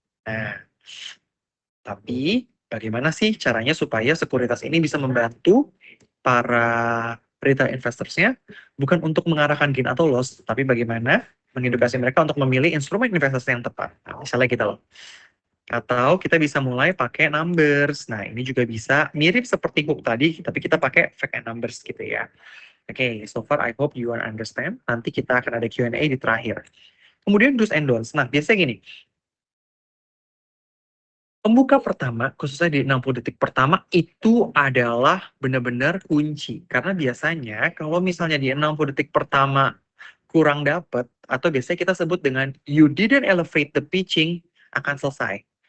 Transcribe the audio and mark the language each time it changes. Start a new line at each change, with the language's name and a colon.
Indonesian: Nah, tapi bagaimana sih caranya supaya sekuritas ini bisa membantu para retail investors-nya bukan untuk mengarahkan gain atau loss, tapi bagaimana mengedukasi mereka untuk memilih instrumen investasi yang tepat. Nah, misalnya gitu loh. Atau kita bisa mulai pakai numbers. Nah, ini juga bisa mirip seperti hook tadi, tapi kita pakai
English: fact and numbers
Indonesian: gitu ya.
English: Oke, so far I hope you understand.
Indonesian: Nanti kita akan ada Q&A di terakhir. Kemudian
English: do's and don'ts.
Indonesian: Nah, biasanya gini, pembuka pertama, khususnya di 60 detik pertama, itu adalah benar-benar kunci. Karena biasanya kalau misalnya di 60 detik pertama kurang dapat, atau biasanya kita sebut dengan
English: you didn't elevate the pitching,
Indonesian: akan selesai.